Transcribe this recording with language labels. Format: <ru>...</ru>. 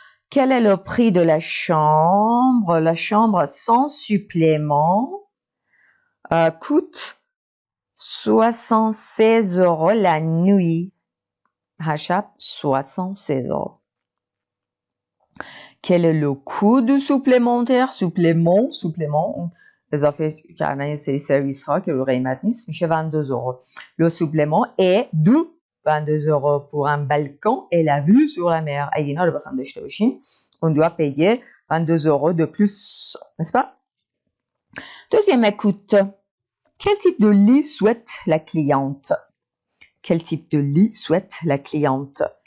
<fr>Quel est le prix de la chambre? La chambre sans supplément coûte 76 € la nuit. Hachap, 76 €. Quel est le coût du supplémentaire? Supplément.</fr> <fa>اضافه کردن یه سری سرویس ها که رو قیمت نیست میشه 22 €.</fa> <fr>Le supplément est de 22 € pour un balcon et la vue sur la mer.</fr> <fa>اگه اینا رو بخوام داشته باشیم</fa> <fr>on doit payer 22 € de plus, n'est-ce pas? Deuxième écoute. Quel type de lit souhaite la cliente? Quel type de lit souhaite la cliente?</fr>